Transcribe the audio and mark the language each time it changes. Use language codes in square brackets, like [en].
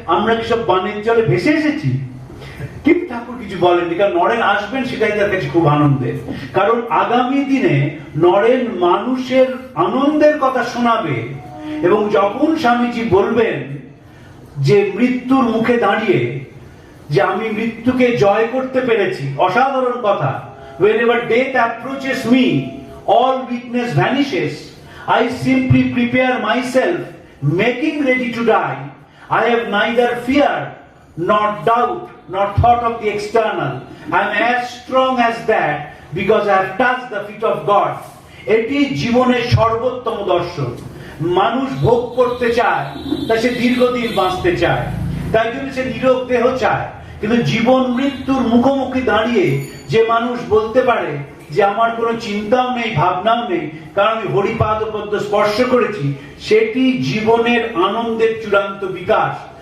[bn] আমরা কি সব বানের জলে ভেসে এসেছি? কিন্তু ঠাকুর কিছু বলেননি, কারণ নরেন আসবেন সেটাই তার কাছে খুব আনন্দের। কারণ আগামী দিনে নরেন মানুষের আনন্দের কথা শোনাবে। এবং যখন স্বামীজি বলবেন যে মৃত্যুর মুখে দাঁড়িয়ে যে আমি মৃত্যুকে জয় করতে পেরেছি, অসাধারণ কথা। [en] whenever death approaches me, all weakness vanishes. I simply prepare myself, making ready to die. I have neither fear nor doubt nor thought of the external. I am as strong as that because I have touched the feet of God. [bn] এটি জীবনের সর্বোত্তম দর্শন। মানুষ ভোগ করতে চায়, তাই সে দীর্ঘদিন বাঁচতে চায়, তাই জন্য সে নিরোগ দেহ চায়। কিন্তু জীবন মৃত্যুর মুখোমুখি দাঁড়িয়ে যে মানুষ বলতে পারে যে আমার কোনো চিন্তাও নেই, ভাবনাও নেই, কারণ আমি হরিপাদ পদ্ম স্পর্শ করেছি, সেটি জীবনের আনন্দের চূড়ান্ত বিকাশ।